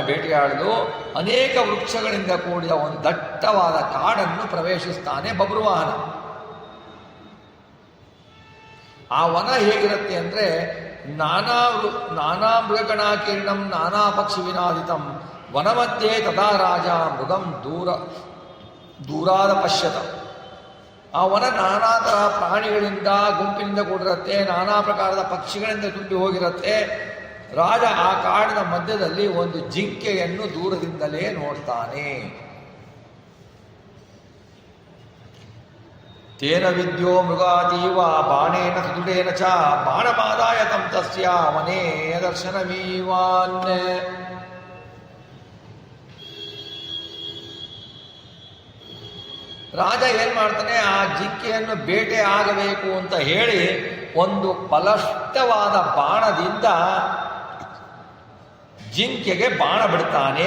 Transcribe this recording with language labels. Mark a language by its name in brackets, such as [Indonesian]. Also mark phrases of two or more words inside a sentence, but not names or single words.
[Kannada] ಬೇಟೆಯಾಡಲು ಅನೇಕ ವೃಕ್ಷಗಳಿಂದ ಕೂಡಿದ ಒಂದು ದಟ್ಟವಾದ ಕಾಡನ್ನು ಪ್ರವೇಶಿಸ್ತಾನೆ ಬಬ್ರುವಾಹನ. ಆ ವನ ಹೇಗಿರುತ್ತೆ ಅಂದರೆ, [Sanskrit] ನಾನಾ ಮೃಗಗಣಾಕೀರ್ಣಂ ನಾನಾ ಪಕ್ಷಿ ವಿನಾದಿತಂ ವನಮಧ್ಯೆ ತದಾ ರಾಜ ಮೃಗಂ ದೂರಾದ ಪಶ್ಯತ. [Kannada] ಆ ವನ ನಾನಾ ತರಹ ಪ್ರಾಣಿಗಳಿಂದ ಗುಂಪಿನಿಂದ ಕೂಡಿರುತ್ತೆ, ನಾನಾ ಪ್ರಕಾರದ ಪಕ್ಷಿಗಳಿಂದ ತುಂಬಿ ಹೋಗಿರುತ್ತೆ. ರಾಜ ಆ ಕಾಡಿನ ಮಧ್ಯದಲ್ಲಿ ಒಂದು ಜಿಂಕೆಯನ್ನು ದೂರದಿಂದಲೇ ನೋಡ್ತಾನೆ. [Sanskrit] ತೇನ ವಿದ್ಯೋ ಮೃಗಾತೀವ ಬಾಣೇನ ಸುದುಡೇನ ಚ ಬಾಣಮಾದಾಯ ತಂ ತಸ್ಯ ವನೇ ದರ್ಶನಮೀವಾನ್. [Kannada] ರಾಜ ಏನ್ ಮಾಡ್ತಾನೆ, ಆ ಜಿಂಕೆಯನ್ನು ಬೇಟೆ ಆಗಬೇಕು ಅಂತ ಹೇಳಿ ಒಂದು ಬಲಿಷ್ಠವಾದ ಬಾಣದಿಂದ ಜಿಂಕೆಗೆ ಬಾಣ ಬಿಡ್ತಾನೆ.